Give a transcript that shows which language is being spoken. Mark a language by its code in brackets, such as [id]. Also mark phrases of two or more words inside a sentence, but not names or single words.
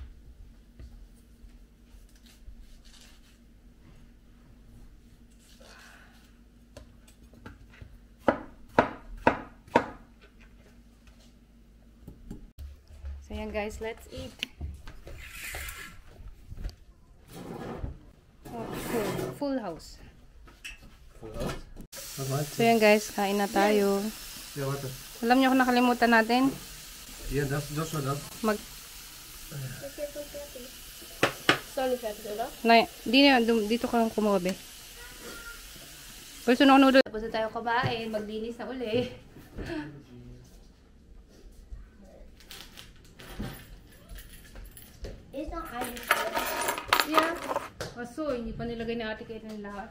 [en] So yan guys, let's eat. Oh, full house. [de] Was meinst [tl] So yan guys, kain na tayo. [de] du? Ja, warte. [tl] Alam niyo kung nakalimutan natin? [de] Hier, das war das. [tl] Mag... [de] Ist doch nicht fertig, oder? [tl] Na, dito ka lang kumuha, be. Gusto na noodle. Tapos na tayo kabain, maglinis na uli. [de] Ist noch eine. [en] Yeah. [tl] Kaso, hindi pa nilagay ni Ate Kate ng lahat.